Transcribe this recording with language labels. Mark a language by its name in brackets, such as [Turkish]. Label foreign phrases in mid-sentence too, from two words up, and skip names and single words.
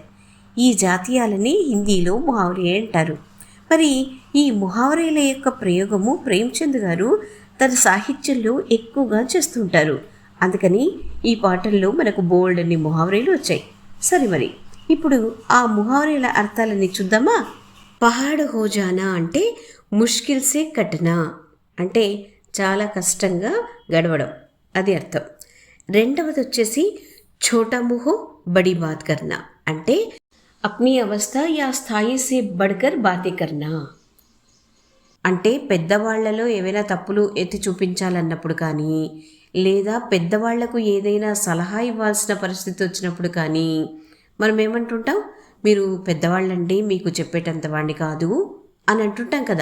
[Telugu] ఈ జాతీయాలని హిందీలో ముహావరీ అంటారు. మరి ఈ ముహావరీల యొక్క ప్రయోగము ప్రేమ్చంద్ గారు తన సాహిత్యంలో ఎక్కువగా చేస్తుంటారు. అందుకని ఈ పాటల్లో మనకు బోల్డ్ అన్ని ముహావరీలు వచ్చాయి. సరే, మరి ఇప్పుడు ఆ ముహావరీల అర్థాలని చూద్దామా. [Hindi] पहाड़ हो जाना [Telugu] అంటే [Hindi] मुश्किल से कटना, [Telugu] అంటే చాలా కష్టంగా గడవడం, అది అర్థం. రెండవది వచ్చేసి [Hindi] छोटा मुँह बड़ी बात करना, [Telugu] అంటే [Hindi] अपनी अवस्था या स्थिति से बढ़कर बातें करना, [Telugu] అంటే పెద్దవాళ్లలో ఏవైనా తప్పులు ఎత్తి చూపించాలన్నప్పుడు కానీ, లేదా పెద్దవాళ్లకు ఏదైనా సలహా ఇవ్వాల్సిన పరిస్థితి వచ్చినప్పుడు కానీ మనం ఏమంటుంటాం, మీరు పెద్దవాళ్ళండి, మీకు చెప్పేటంత వాడిని కాదు అని అంటుంటాం కదా.